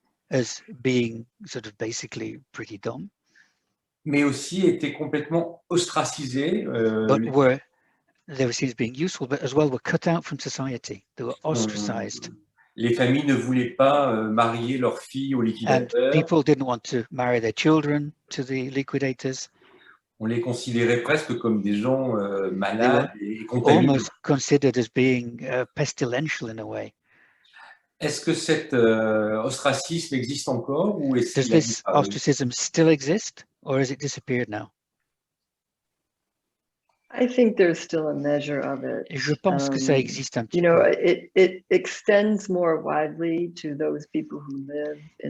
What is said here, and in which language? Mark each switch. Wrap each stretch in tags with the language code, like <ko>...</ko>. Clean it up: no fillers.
<en>as being sort of basically pretty dumb,</en> <fr>mais aussi étaient complètement ostracisés.</fr> <en>But they were seen as being useful, but as well were cut out from society. They were ostracized.</en> <fr>Les familles ne voulaient pas marier leurs filles aux liquidateurs.</fr> <en>And people didn't want to marry their children to the liquidators.</en> <fr>On les considérait presque comme des gens malades et contaminés.</fr> <en>Almost considered as being pestilential in a way.</en> <fr>Est-ce que cet ostracisme existe encore ou est-ce</fr> <en>Does this ostracism still exist, or has it disappeared now? I think there's still a measure of it.</en> <fr>Je pense que ça existe un petit peu.</fr> <en>It extends more widely to those people who live in</en>